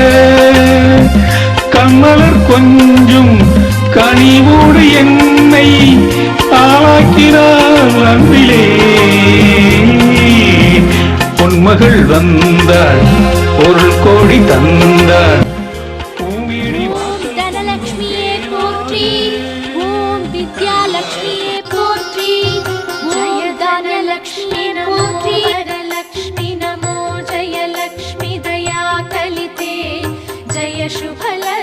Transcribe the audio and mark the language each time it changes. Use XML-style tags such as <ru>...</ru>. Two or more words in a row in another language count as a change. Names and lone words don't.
<ta>கண்மலர் கொஞ்சும் கனிவோடு என்னை ஆளாக்கினாள் அன்பிலே. பொன்மகள் வந்தாள் பொருள் கோடி தந்தாள்.</ta> <sa>विद्यालक्ष्मी पोत्री जय धनलक्ष्मी पोत्री वरलक्ष्मी नमो जय लक्ष्मी दया कलिते जय शुभ</sa>